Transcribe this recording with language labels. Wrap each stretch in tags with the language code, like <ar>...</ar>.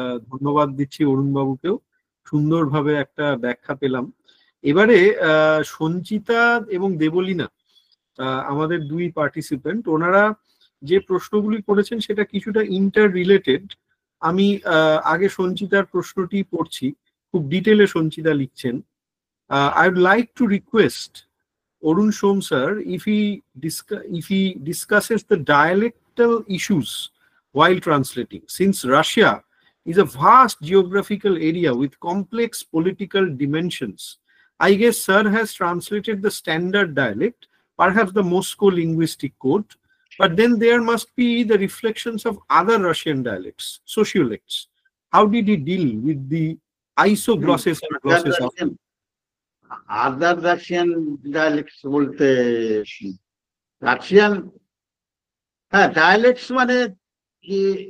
<bn>ধন্যবাদ দিচ্ছি অরুণ বাবুকেও, সুন্দরভাবে একটা ব্যাখ্যা পেলাম। এবারে সঞ্চিতা এবং দেবলীনা আমাদের দুই পার্টিসিপেন্ট, ওনারা যে প্রশ্নগুলি করেছেন সেটা কিছুটা ইন্টার রিলেটেড। আমি আগে সঞ্চিতার প্রশ্নটি পড়ছি, খুব ডিটেলে সঞ্চিতা লিখছেন।</bn> <en>I would like to request Arun Som sir if he discusses the dialectal issues while translating, since Russia is a vast geographical area with complex political dimensions. I guess sir has translated the standard dialect, perhaps the Moscow linguistic code, but then there must be the reflections of other Russian dialects, sociolects. How did he deal with the isoglosses and glosses of other Russian dialects</en> <bn>বলতে Russian, হ্যাঁ ডায়ালেক্টস মানে কি,</bn>